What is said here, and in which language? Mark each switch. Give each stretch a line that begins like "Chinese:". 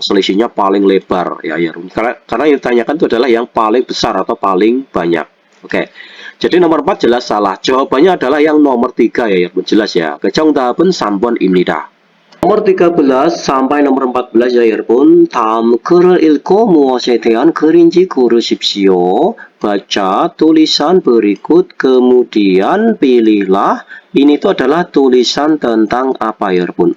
Indonesian: Selisihnya paling lebar ya. Karena yang ditanyakan itu adalah yang paling besar atau paling banyak. Oke. Jadi nomor 4 jelas salah. Jawabannya adalah yang nomor 3 ya, jelas ya.
Korean: 정답은 3번입니다.
Indonesian: nomor 13 sampai nomor 14 ya,
Korean: 여러분. 다음 글을 읽고 무엇에 대한 글인지 고르십시오.
Indonesian: Baca tulisan berikut, kemudian pilihlah. Ini itu adalah tulisan tentang apa ya,
Korean: 여러분?